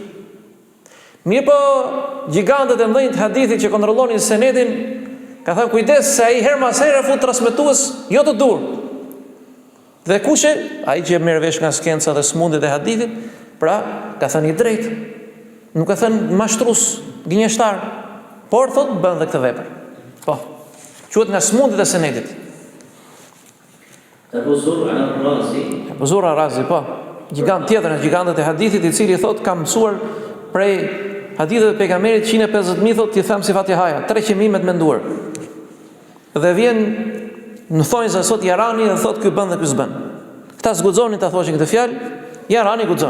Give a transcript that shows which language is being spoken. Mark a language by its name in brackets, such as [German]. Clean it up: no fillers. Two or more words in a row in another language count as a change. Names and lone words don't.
[Albanian] Mirë po, gjigantët e mëdhenj të hadithit që kontrollonin senedin, ka thënë kujdes se ai herë pas here fut transmetues jo të dur. Dhe kush e? Ai që merr vesh nga skenca dhe smundjet e hadithit, pra ka thënë i drejt. Nuk ka thënë mashtrues, gënjeshtar, por thot bën dhe këtë vepër. Po. Quhet nga smundjet e senedit. Abu Zur'a al-Razi, Abu Zur'a al-Razi, po. Gjigant tjetër nga gjigantët e hadithit, i cili thot kam mësuar prej haditheve të pejgamberit 150.000, thot ti them si Fatihaja, 300.000 me të menduar. Dhe vjen në thonjza sot Jarani dhe thot ky bën dhe ky s'bën. Këta zguxonin ta thoshin këtë fjalë, Jarani guxon.